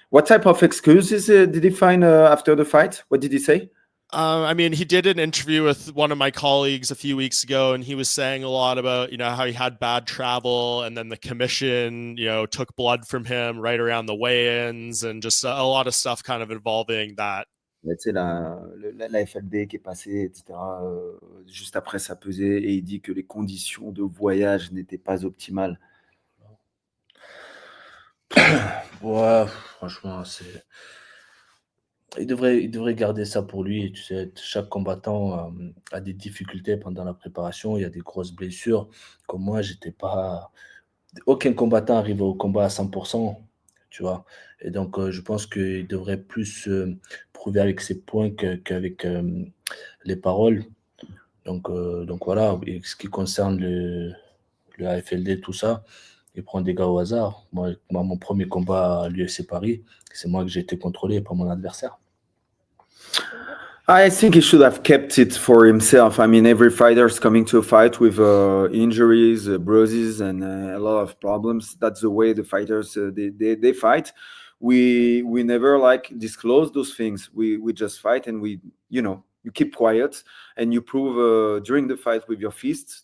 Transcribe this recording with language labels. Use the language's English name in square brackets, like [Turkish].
[English] What type of excuses did he find after the fight? What did he say? I mean, he did an interview with one of my colleagues a few weeks ago, and he was saying a lot about, how he had bad travel, and then the commission, took blood from him right around the weigh-ins, and just a lot of stuff kind of involving that. [French] tu sais, la FLD qui est passée, etc., juste après sa pesée, et il dit que les conditions de voyage n'étaient pas optimales. Ouais, franchement, il devrait garder ça pour lui. Tu sais, chaque combattant a des difficultés pendant la préparation. Il y a des grosses blessures. Comme moi, j'étais pas. Aucun combattant arrive au combat à 100%, tu vois. Et donc, je pense qu'il devrait plus prouver avec ses points qu'avec les paroles. Donc voilà. Et ce qui concerne le AFLD, tout ça, il prend des gars au hasard. Moi, mon premier combat à l'UFC Paris, c'est moi que j'ai été contrôlé, pas mon adversaire. [English] I think he should have kept it for himself. I mean, every fighter is coming to a fight with injuries, bruises, and a lot of problems. That's the way the fighters they fight. We never like disclose those things. We just fight, and you keep quiet and you prove during the fight with your fists.